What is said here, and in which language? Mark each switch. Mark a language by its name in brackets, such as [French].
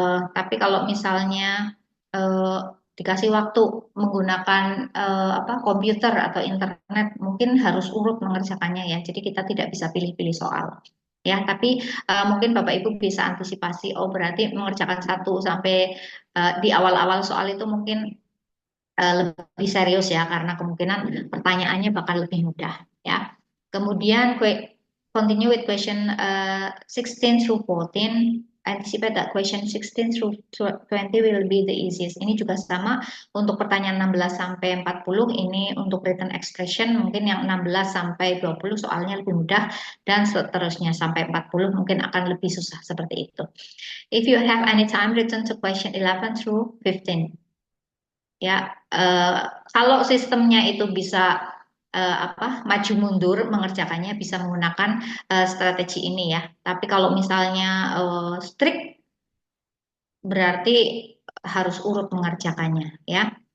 [Indonesian] Tapi kalau misalnya eh, dikasih waktu menggunakan komputer atau internet mungkin harus urut mengerjakannya ya. Jadi kita tidak bisa pilih-pilih soal. ya. Tapi mungkin Bapak Ibu bisa antisipasi. Oh, berarti mengerjakan 1 sampai di awal-awal soal itu mungkin lebih serius ya, karena kemungkinan pertanyaannya bakal lebih mudah ya. Kemudian [English] continue with question 16 through 14. Anticipate that question 16 through 20 will be the easiest. [Indonesian] Ini juga sama untuk pertanyaan 16 sampai 40. Ini untuk written expression, mungkin yang 16 sampai 20 soalnya lebih mudah, dan seterusnya sampai 40 mungkin akan lebih susah seperti itu. [English] If you have any time, return to question 11 through 15. [Indonesian] Ya, kalau sistemnya itu bisa maju mundur mengerjakannya, bisa menggunakan strategi ini ya. Tapi kalau misalnya strict, berarti harus urut mengerjakannya ya.